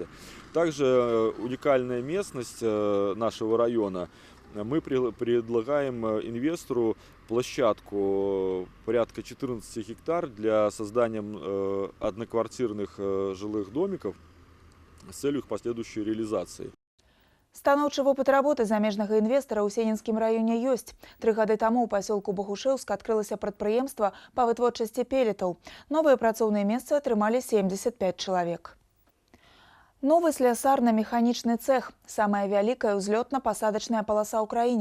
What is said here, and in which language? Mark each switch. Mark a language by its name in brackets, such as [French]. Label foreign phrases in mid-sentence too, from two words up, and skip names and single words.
[Russian] Также уникальная местность нашего района. Мы предлагаем инвестору площадку порядка 14 гектар для создания одноквартирных жилых домиков с целью их последующей реализации. [Belarusian] Станоўчы вопыт работы замежнага інвестара ў Сенінскім раёне ёсць. 3 гады таму ў пасёлку Богушэўск адкрылася прадпрыемства па вытворчасці пелетаў. Новыя працоўныя месцы атрымалі 75 чалавек. Новы слясарна-механічны цэх – самая вялікая ўзлётна-пасадачная паласа ў краіне.